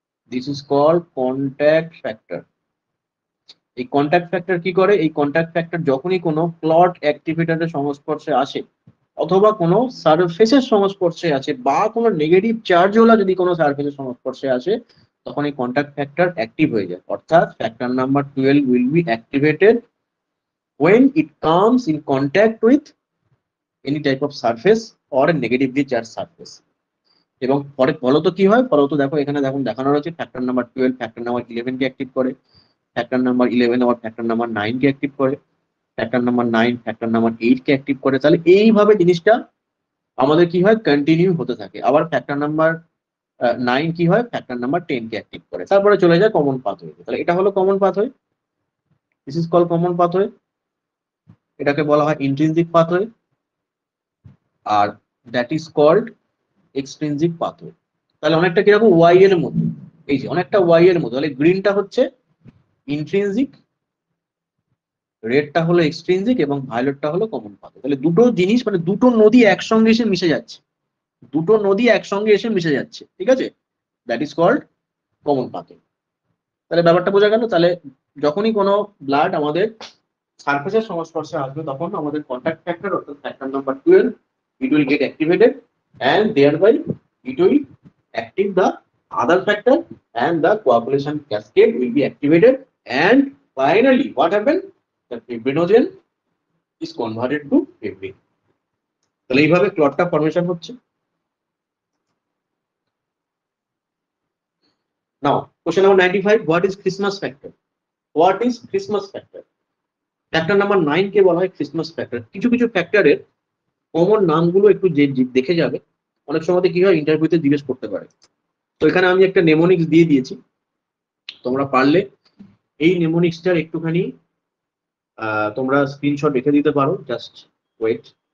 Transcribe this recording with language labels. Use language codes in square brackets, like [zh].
[en] This is called contact factor. [bn] এই contact factor কি করে? এই কন্ট্যাক্ট ফ্যাক্টর যখনই কোনো ক্লট অ্যাক্টিভেটরের সংস্পর্শে আসে, অথবা কোনো সারফেসের সংস্পর্শে আছে, বা কোনো নেগেটিভ চার্জওয়ালা যদি কোনো সারফেসের সংস্পর্শে আসে, তখন এই কন্ট্যাক্ট ফ্যাক্টর অ্যাক্টিভ হয়ে যায়। [en] অর্থাৎ factor number 12 will be activated when it comes in contact with any type of surface or a negatively charged surface। [bn] এবং পরে ফলত কি হয়? ফলত দেখো এখানে দেখুন দেখানো রয়েছে ফ্যাক্টর নাম্বার 12 ফ্যাক্টর নাম্বার 11 কে অ্যাক্টিভ করে, ফ্যাক্টর নাম্বার 11 আবার ফ্যাক্টর নাম্বার 9 কে অ্যাক্টিভ করে, ফ্যাক্টর নাম্বার 9 ফ্যাক্টর নাম্বার 8 কে অ্যাক্টিভ করে। তাহলে এইভাবে জিনিসটা আমাদের কি হয়, কন্টিনিউ হতে থাকে। আবার ফ্যাক্টর নাম্বার 9 কি হয়, ফ্যাক্টর নাম্বার 10 কে অ্যাক্টিভ করে, তারপরে চলে যায় কমন পাথওয়ে। তাহলে এটা হলো common pathway, [en] This is called common pathway. [bn] এটাকে বলা হয় intrinsic pathway. [en] আর that is called extrinsic pathway. [bn] তাহলে অনেকটা কিরকম ওয়াই এর মতো, এই যে অনেকটা ওয়াই এর মতো। তাহলে গ্রিনটা হচ্ছে ইন্ট্রিনজিক, রেডটা হলো এক্সট্রিনজিক এবং ভায়োলেটটা হলো কমন পাথওয়ে। তাহলে দুটো জিনিস মানে দুটো নদী একসঙ্গে এসে মিশে যাচ্ছে, দুটো নদী একসঙ্গে এসে মিশে যাচ্ছে, ঠিক আছে, [en] That is called common pathway. [bn] তাহলে ব্যাপারটা বোঝা গেল। তাহলে যখনই কোনো ব্লাড আমাদের সারফেসের সংস্পর্শে আসবে তখন আমাদের কন্টাক্ট ফ্যাক্টর অর্থাৎ [en] Factor number 12 it will get activated and thereby it will active the other factor and the coagulation cascade will be activated and finally what happened, the fibrinogen is converted to fibrin. [bn] তাহলে এইভাবে ক্লটটা formation হচ্ছে। [en] Now question number 95, what is Christmas factor? What is Christmas factor? [bn] Factor number 9 কে বলা হয় Christmas factor. কিছু কিছু ফ্যাক্টরের common নামগুলো একটু দেখে যাবে, অনেক সময় কি হয় ইন্টারভিউতে জিজ্ঞেস করতে পারে। তো এখানে আমি একটা নেমোনিক্স দিয়ে দিয়েছি, তোমরা পারলে এই নেমোনিক্সটার একটুখানি তোমরা স্ক্রিনশট রেখে দিতে পারো, জাস্ট ওয়েট।